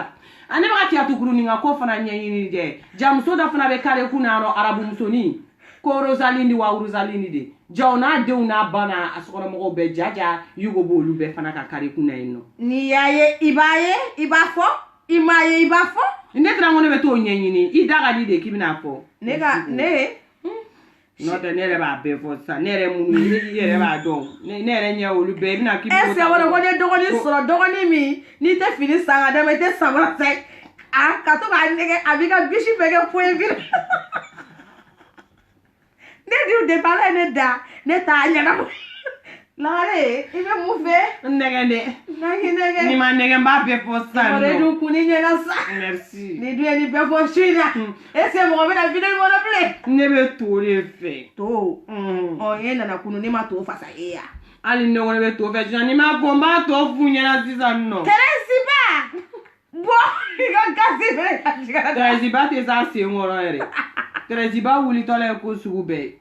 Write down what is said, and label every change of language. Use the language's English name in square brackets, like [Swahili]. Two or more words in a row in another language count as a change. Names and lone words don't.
[Bambara] Ne bɛ ka Kiyatukurunin ka ko fana ɲɛɲini dɛ ja muso dɔ fana bɛ kare kun na nɔ arabu musonin ko Rosalindi wa Rosalindi de ja o n'a denw n'a ba n'a a sokɔnɔmɔgɔw bɛɛ ja Yugo b'olu bɛɛ fana ka kare kun na yen nɔ. N'i y'a ye i b'a ye i b'a fɔ i m'a ye i b'a fɔ. Ne taara ko ne bɛ t'o ɲɛɲini i da ka di de k'i bɛna fɔ. Ne ka ne. N'o tɛ ne yɛrɛ b'a bɛɛ fɔ sisan ne yɛrɛ mun i yɛrɛ b'a dɔn ne yɛrɛ ɲɛ olu bɛɛ i bɛna k'i bɛ. [French] Est-ce que [Bambara] wala ko ne dɔgɔnin sɔrɔ dɔgɔnin min n'i tɛ fini san ka d'a ma i tɛ samara san ka to k'a nɛgɛ a b'i ka bisi bɛɛ kɛ poyi firi. Ne dun de bala ne da ne t'a ɲɛnabɔ. Lagare i bɛ mun fɛ. Nɛgɛ dɛ. Nɛgɛ. Ni ma nɛgɛ n b'a bɛɛ fɔ sisan nɔ. O de dun kun ni ɲɛna sa. Merci. Ni dun ye nin bɛɛ fɔ su in na. [French] Est-ce que [Bambara] mɔgɔ bɛna vidéo in kɔnɔ bilen. Ne bɛ to de fɛ. To. E nana kunu ne ma to fasa e ya. Hali ne kɔni bɛ to fɛ sisan ni ma fɔ n b'a tɔ f'u ɲɛna sisan nɔ. Tɛrɛsiba. Bɔ i ka gasi bɛ ka jigin. Tɛrɛsiba tɛ s'a sen kɔrɔ yɛrɛ. Tɛrɛsiba wulitɔla ye ko sugu bɛɛ ye.